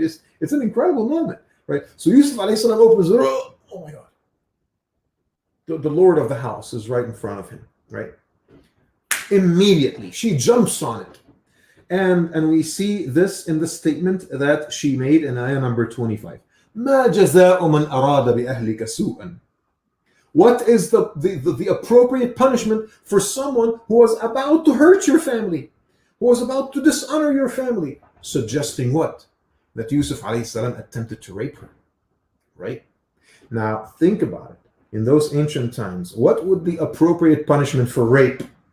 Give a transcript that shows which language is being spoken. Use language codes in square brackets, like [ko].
[en] It's an incredible moment, right? So Yusuf alayhi salam opens the door. Oh my God. The Lord of the house is right in front of him, right? Immediately, she jumps on it. And we see this in the statement that she made in ayah number 25. [ar] مَا جَزَاءُ مَنْ أَرَادَ بِأَهْلِكَ سُوءًا. [en] What is the appropriate punishment for someone who was about to hurt your family, who was about to dishonor your family? Suggesting what? That Yusuf alayhi salam attempted to rape her, right? Now, think about it. In those ancient times, what would the appropriate punishment for rape?